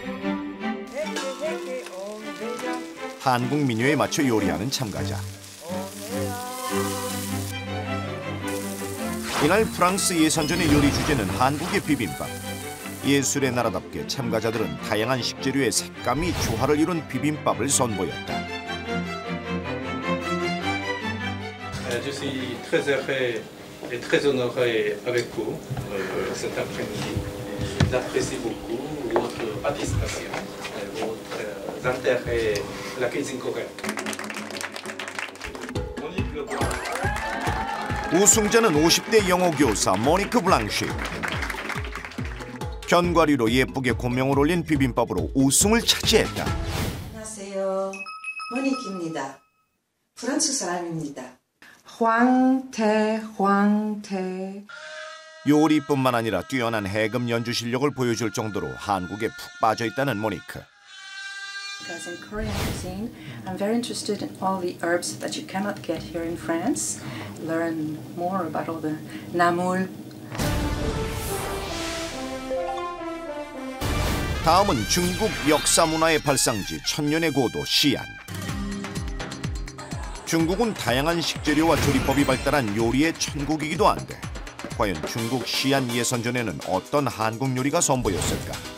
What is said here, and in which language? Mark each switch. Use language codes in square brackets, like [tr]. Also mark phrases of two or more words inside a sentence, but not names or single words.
[ko] 한국 민요에 맞춰 요리하는 참가자. 이날 프랑스 예선전의 요리 주제는 한국의 비빔밥. 예술의 나라답게 참가자들은 다양한 식재료의 색감이 조화를 이룬 비빔밥을 선보였다. [fr] Je suis très heureux et très honoré avec vous cet après-midi. J'apprécie beaucoup votre participation, votre intérêt à la cuisine coréenne. [ko] 우승자는 50대 영어 교사 모니크 블랑시. 견과류로 예쁘게 고명을 올린 비빔밥으로 우승을 차지했다. 안녕하세요. 모니크입니다. 프랑스 사람입니다. 황태. 요리뿐만 아니라 뛰어난 해금 연주 실력을 보여줄 정도로 한국에 푹 빠져있다는 모니크. [en] Because in Korean cuisine, I'm very interested in all the herbs that you cannot get here in France. Learn more about all the 나물. [ko] 다음은 중국 역사 문화의 발상지 천년의 고도 시안. 중국은 다양한 식재료와 조리법이 발달한 요리의 천국이기도 한데 과연 중국 시안 예선전에는 어떤 한국 요리가 선보였을까?